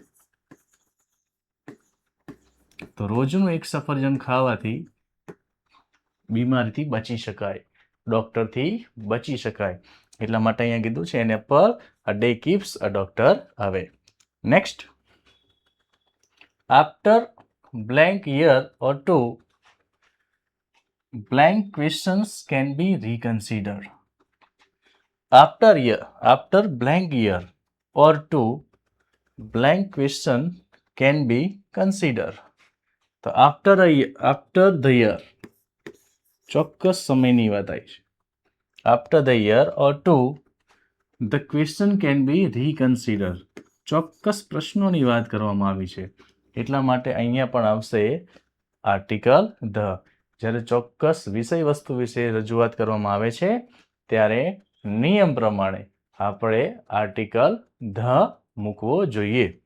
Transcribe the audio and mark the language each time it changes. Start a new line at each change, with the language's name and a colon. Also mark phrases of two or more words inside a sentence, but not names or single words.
Gujarati: તો રોજનું એક સફરજન ખાવાથી બીમારીથી બચી શકાય, ડોક્ટરથી બચી શકાય. એટલા માટે અહીંયા કીધું છે
English: an apple a day keeps a doctor away. next, after blank year or two, blank questions can be reconsidered. After blank year or two, blank question can be considered. તો after the year,
Gujarati: ચોક્કસ સમયની વાત આવી છે.
English: After the year or two, the question can be reconsidered.
Gujarati: ચોક્કસ પ્રશ્નોની વાત કરવામાં આવી છે એટલા માટે અહીંયા પણ આવશે
English: article the.
Gujarati: જ્યારે ચોક્કસ વિષય વસ્તુ વિશે રજૂઆત કરવામાં આવે છે ત્યારે નિયમ પ્રમાણે આપણે
English: article the
Gujarati: મૂકવો જોઈએ.